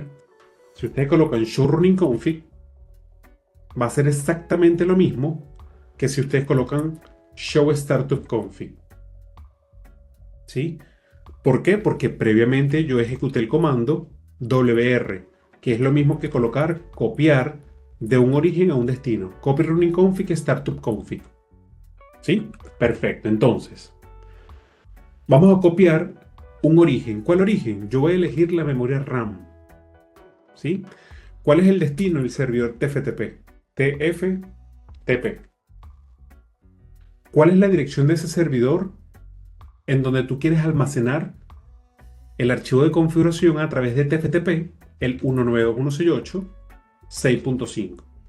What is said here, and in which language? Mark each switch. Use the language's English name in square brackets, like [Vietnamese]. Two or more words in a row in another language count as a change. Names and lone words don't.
[Spanish] Si ustedes colocan [English] show running config, [Spanish] va a ser exactamente lo mismo que si ustedes colocan [English] show startup config. [Spanish] ¿Sí? ¿Por qué? Porque previamente yo ejecuté el comando WR, que es lo mismo que copiar de un origen a un destino. [English] Copy running config, startup config. [Spanish] ¿Sí? Perfecto. Entonces, Vamos a copiar un origen. ¿Cuál origen? Yo voy a elegir la memoria RAM. ¿Sí? ¿Cuál es el destino del servidor TFTP? TFTP. ¿Cuál es la dirección de ese servidor en donde tú quieres almacenar el archivo de configuración a través de TFTP, el 192.168.6.5?